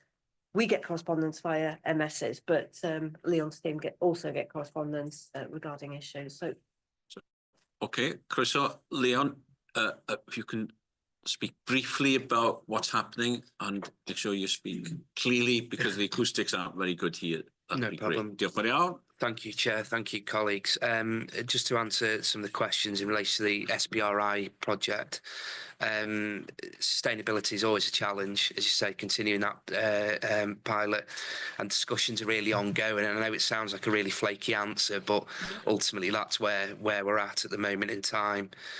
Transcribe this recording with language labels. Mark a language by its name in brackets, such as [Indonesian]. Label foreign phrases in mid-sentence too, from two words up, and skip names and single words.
[English] We get correspondence via MSs, but Leon's team also get correspondence regarding issues. So. Okay, croeso, Leon, if you can speak briefly about what's happening and make sure you speak clearly, because the acoustics aren't very good here. No problem. [Welsh] Diolch yn iawn. [English] Thank you, Chair. Thank you, colleagues. Just to answer some of the questions in relation to the SBRI project, sustainability is always a challenge, as you say, continuing that pilot, and discussions are really ongoing. And I know it sounds like a really flaky answer, but ultimately that's where we're at the moment in time.